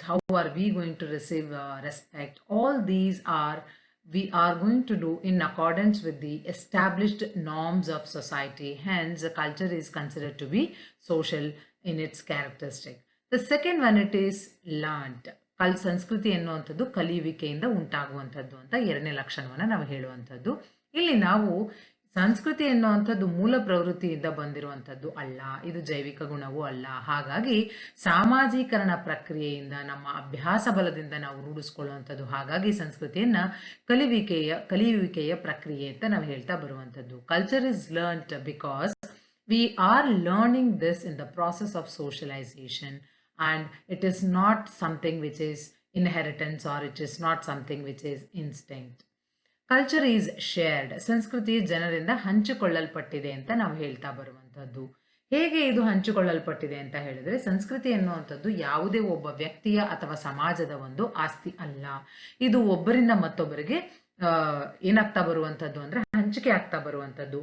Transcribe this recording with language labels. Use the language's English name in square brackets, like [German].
[English] How are we going to receive respect? All these we are going to do in accordance with the established norms of society. Hence, culture is considered to be social in its characteristic. The second one, it is learned. [Kannada] ಸಂಸ್ಕೃತಿ ಎನ್ನುವಂಥದ್ದು ಕಲಿಯುವಿಕೆಯಿಂದ ಉಂಟಾಗುವಂಥದ್ದು ಅಂತ ಎರಡನೇ ಲಕ್ಷಣವನ್ನು ನಾವು ಹೇಳುವಂಥದ್ದು. ಇಲ್ಲಿ ನಾವು ಸಂಸ್ಕೃತಿ ಎನ್ನುವಂಥದ್ದು ಮೂಲ ಪ್ರವೃತ್ತಿಯಿಂದ ಬಂದಿರುವಂಥದ್ದು ಅಲ್ಲ, ಇದು ಜೈವಿಕ ಗುಣವೂ ಅಲ್ಲ. ಹಾಗಾಗಿ ಸಾಮಾಜೀಕರಣ ಪ್ರಕ್ರಿಯೆಯಿಂದ ನಮ್ಮ ಅಭ್ಯಾಸ ಬಲದಿಂದ ನಾವು ರೂಢಿಸ್ಕೊಳ್ಳುವಂಥದ್ದು. ಹಾಗಾಗಿ ಸಂಸ್ಕೃತಿಯನ್ನ ಕಲಿಯುವಿಕೆಯ ಪ್ರಕ್ರಿಯೆ ಅಂತ ನಾವು ಹೇಳ್ತಾ ಬರುವಂಥದ್ದು. [English] Culture is learned because we are learning this in the process of socialisation and it is not something which is inheritance or it is not something which is instinct. Culture is shared. [Kannada] ಸಂಸ್ಕೃತಿ ಜನರಿಂದ ಹಂಚಿಕೊಳ್ಳಲ್ಪಟ್ಟಿದೆ ಅಂತ ನಾವು ಹೇಳ್ತಾ ಬರುವಂಥದ್ದು. ಹೇಗೆ ಇದು ಹಂಚಿಕೊಳ್ಳಲ್ಪಟ್ಟಿದೆ ಅಂತ ಹೇಳಿದ್ರೆ, ಸಂಸ್ಕೃತಿ ಎನ್ನುವಂಥದ್ದು ಯಾವುದೇ ಒಬ್ಬ ವ್ಯಕ್ತಿಯ ಅಥವಾ ಸಮಾಜದ ಒಂದು ಆಸ್ತಿ ಅಲ್ಲ. ಇದು ಒಬ್ಬರಿಂದ ಮತ್ತೊಬ್ಬರಿಗೆ ಏನಾಗ್ತಾ ಬರುವಂಥದ್ದು ಅಂದ್ರೆ ಹಂಚಿಕೆ ಆಗ್ತಾ ಬರುವಂಥದ್ದು.